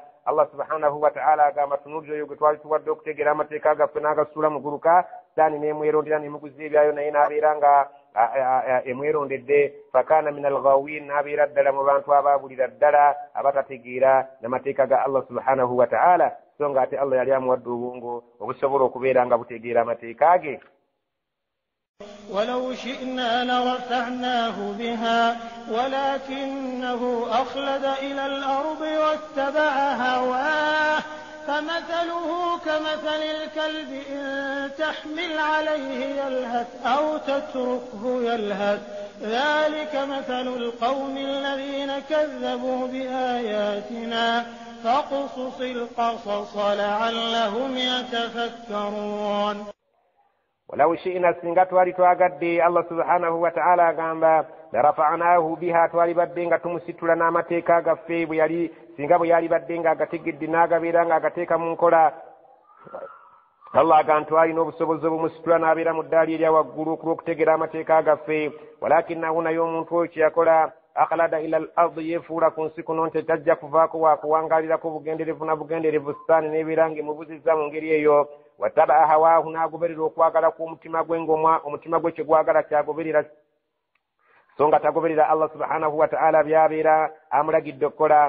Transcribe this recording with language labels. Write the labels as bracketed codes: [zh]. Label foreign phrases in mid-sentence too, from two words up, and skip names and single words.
[ar] الله سبحانه وتعالى [lg] agamba tunuulira oyo gwe twali tuwadde okutegeera amateeka gaffe n'agasuula mu guluka sitaani n'emwerondera n'emuguza ebyayo naye n'abeera nga emwerondedde [ar] فكان من الغاوين [lg] n'abeera ddala mu bantu abaabulira ddala abatategeera n'amateeka ga [ar] الله سبحانه وتعالى [lg] so nga ate Allah yali amuwadde obwongo obusobola okubeera nga butegeera amateeka ge. [ar] ولو شئنا لرفعناه بها ولكنه أخلد إلى الأرض واتبع هواه فمثله كمثل الكلب إن تحمل عليه يلهث أو تتركه يلهث ذلك مثل القوم الذين كذبوا بآياتنا فاقصص القصص لعلهم يتفكرون. ولو شئنا [lg] singa twali twagadde [ar] الله سبحانه وتعالى [lg] agamba [ar] لرفعناه بها [lg] twali badde nga tumusitula n'amateeka gaffe singa bwe yali badde nga agategedde n'agabeera nga agateeka mu nkola. Allah agamba twalina obusobozi obumusitula n'abeera mu ddaali erya waggulu okutegeera amateeka gaffe walakinahu naye omuntu oyo kye yakola [ar] أخلد إلى الأرض [lg] yefuula ku nsi kuno nti tajja kuvaako waakuwangaalirako bugenderevu na bugenderevu sitaani n'ebeera ng'emubuzizza mu ngeri eyo [ar] واتبع هواه [lg] nagoberera okwagala kw'omutima gwe omutima gwe kyegwagala kyagoberera songa tagoberera [ar] الله سبحانه وتعالى [lg] byabeera amulagidde okukola.